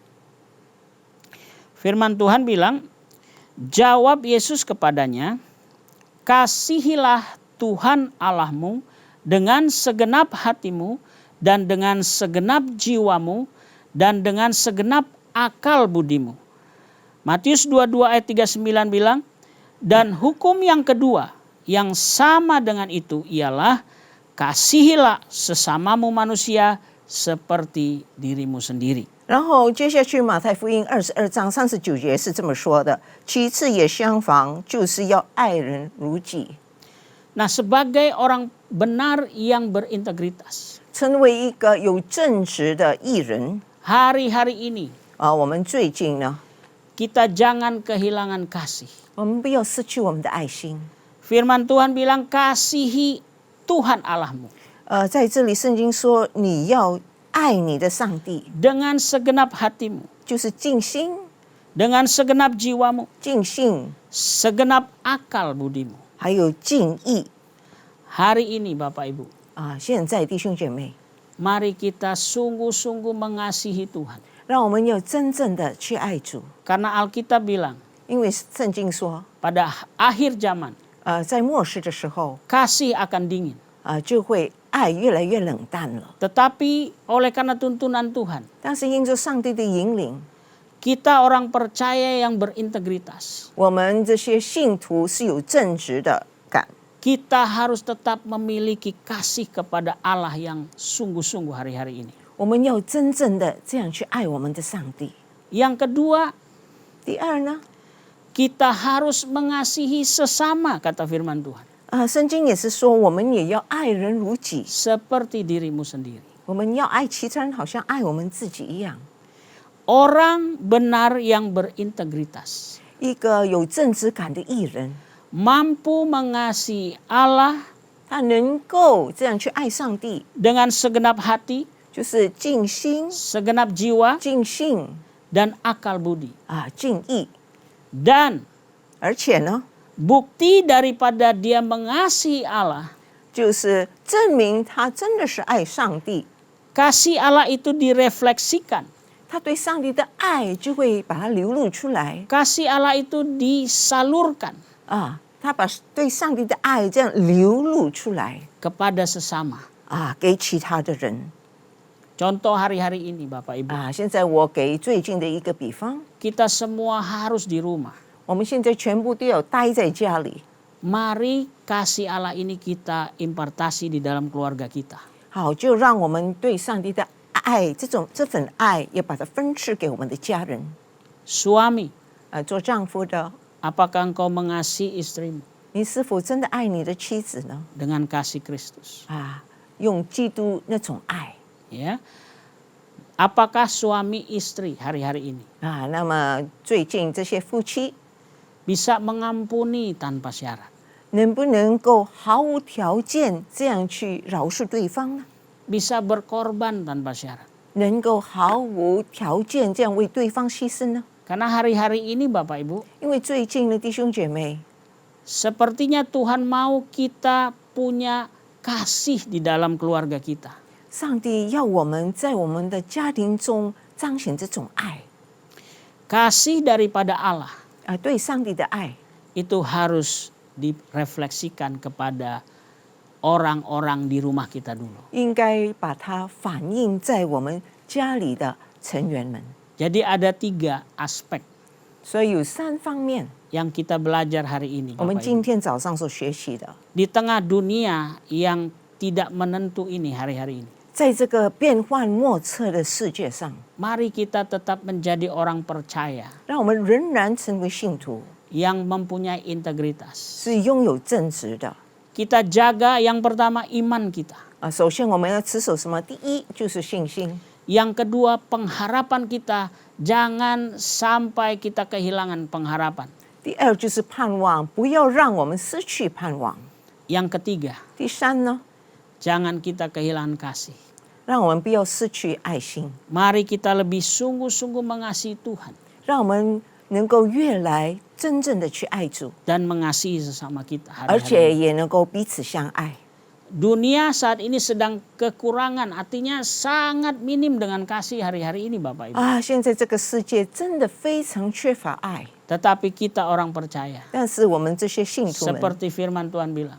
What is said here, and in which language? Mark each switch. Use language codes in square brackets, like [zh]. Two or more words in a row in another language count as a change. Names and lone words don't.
[id] Firman Tuhan bilang, jawab Yesus kepadanya, kasihilah Tuhan Allahmu dengan segenap hatimu dan dengan segenap jiwamu dan dengan segenap akal budimu. Matius 22 ayat 39 bilang, dan hukum yang kedua yang sama dengan itu ialah kasihilah sesamamu manusia seperti dirimu sendiri. [zh] 然后接下去马太福音22章39节是这么说的：其次也相仿，就是要爱人如己。 [id] Nah, sebagai orang benar yang berintegritas, [zh] 成为一个有正直的艺人 [id] hari-hari ini [zh] 我们最近呢， [id] kita jangan kehilangan kasih. [zh] 我们不要失去我们的爱心。 [id] Firman Tuhan bilang kasihi Tuhan Allahmu [zh] 在这里圣经说，你要爱你的上帝， [id] dengan segenap hatimu, [zh] 就是尽心、 [id] dengan segenap jiwamu, [zh] 尽性， [id] segenap akal budimu. [zh] 还有尽意。 [id] Hari ini Bapak Ibu, [zh] 现在弟兄姐妹， [id] mari kita sungguh-sungguh mengasihi Tuhan. [zh] 让我们要真正的去爱主， [id] Karena Alkitab bilang [zh] 因为圣经说， [id] pada akhir zaman [zh] 在末世的时候， [id] kasih akan dingin. [zh] 就会爱越来越冷淡了。 [id] Tetapi oleh karena tuntunan Tuhan, [zh] 但是因着上帝的引领， [id] kita orang percaya yang berintegritas, [zh] 我们这些信徒是有正直的感， [id] kita harus tetap memiliki kasih kepada Allah yang sungguh-sungguh hari-hari ini. [zh] 我们要真正的这样去爱我们的上帝。 [id] Yang kedua, [zh] 第二呢， [id] kita harus mengasihi sesama, kata firman Tuhan. [zh] 圣经也是说，我们也要爱人如己， [id] Seperti dirimu sendiri. [zh] 我们要爱其他人，好像爱我们自己一样。 [id] Orang benar yang berintegritas [zh] 一个有正直感的艺人， [id] mampu mengasihi Allah [zh] 他能够这样去爱上帝， [id] dengan segenap hati, [zh] 就是尽心、 [id] segenap jiwa, [zh] 尽性 [id] dan akal budi. [zh] 尽意， [id] Dan [zh] 而且呢， [id] bukti daripada dia mengasihi Allah, [zh] 就是证明他真的是爱上帝， [id] kasih Allah itu direfleksikan [zh] 他对上帝的爱就会把它流露出来 [id] Kasih Allah itu disalurkan [zh] 啊，他把对上帝的爱这样流露出来 [id] kepada sesama. [zh] 啊，给其他的人 [id] Contoh hari-hari ini Bapak Ibu, 啊。 [zh] 现在我给最近的一个比方， [id] kita semua harus di rumah. [zh] 我们现在全部都要待在家里， [id] Mari kasih Allah ini kita impartasi di dalam keluarga kita. [zh] 好，就让我们对上帝的爱这份爱，也把它分赐给我们的家人 [id] Suami, [zh] 做丈夫的， [id] apakah engkau mengasihi istrimu [zh] 你是否真的爱你的妻子呢？ [id] dengan kasih Kristus? [zh] 啊，用基督那种爱 [id] Ya. Apakah suami istri hari-hari ini [zh] 啊。那么最近这些夫妻 [id] bisa mengampuni tanpa syarat? [zh] 能不能够毫无条件这样去饶恕对方呢？ [id] Bisa berkorban tanpa syarat? [zh] 能够毫无条件这样为对方牺牲呢？ [id] Karena hari-hari ini Bapak Ibu, [zh] 因为最近的弟兄姐妹， [id] sepertinya Tuhan mau kita punya kasih di dalam keluarga kita. [zh] 上帝要我们在我们的家庭中彰显这种爱 [id] Kasih daripada Allah [zh] 啊，对上帝的爱 [id] itu harus direfleksikan kepada orang-orang di rumah kita dulu. [zh] 应该把它反映在我们家里的成员们。 [id] Jadi ada 3 aspek [zh] 所以有3方面， [id] yang kita belajar hari ini. [zh] 我们 [id] Bapak [zh] 今 [id] Ibu. [zh] 天早上所学习的， [id] Di tengah dunia yang tidak menentu ini hari-hari ini. [zh] 在这个变幻莫测的世界上， [id] Mari kita tetap menjadi orang percaya [zh] 让我们仍然成为信徒， [id] yang mempunyai integritas. [zh] 是拥有正直的 [id] Kita jaga yang pertama iman kita. [zh] 啊。首先，我们要持守什么？第一就是信心， [id] Yang kedua pengharapan kita, jangan sampai kita kehilangan pengharapan. [zh] 第二就是盼望，不要让我们失去盼望。 [id] Yang ketiga, [zh] 第三呢， [id] jangan kita kehilangan kasih. [zh] 让我们不要失去爱心， [id] Mari kita lebih sungguh-sungguh mengasihi Tuhan [zh] 让我们能够越来真正的去爱主， [id] dan mengasihi sesama kita [zh] 而 [id] hari-hari [zh] 且 [id] ini. [zh] 也能够彼此相爱。 [id] Dunia saat ini sedang kekurangan, artinya sangat minim dengan kasih hari-hari ini Bapak Ibu. [zh] 啊，现在这个世界真的非常缺乏爱， [id] Tetapi kita orang percaya, 但是我们这些信徒们， seperti firman Tuhan bilang,